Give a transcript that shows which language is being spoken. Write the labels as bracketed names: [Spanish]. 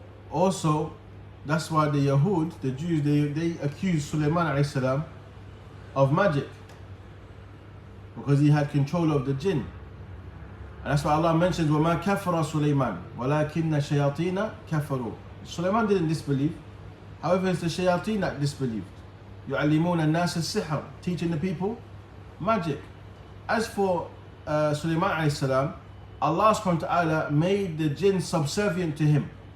[English] Also, that's why the Yahud, the Jews, they accused Sulaiman alayhi salam of magic, because he had control of the jinn. And that's why Allah mentions [Arabic] وَمَا كَفَرَ سُلَيْمَانَ وَلَكِنَّ الشَّيَاطِينَ كَفَرُوا. [English] Sulaiman didn't disbelieve, however it's the shayateen that disbelieved. [Arabic] يُعَلِّمُونَ النَّاسَ السِّحْرَ, [English] teaching the people magic. As for Sulaiman alayhi salam, Allah subhanahu wa ta'ala made the jinn subservient to him.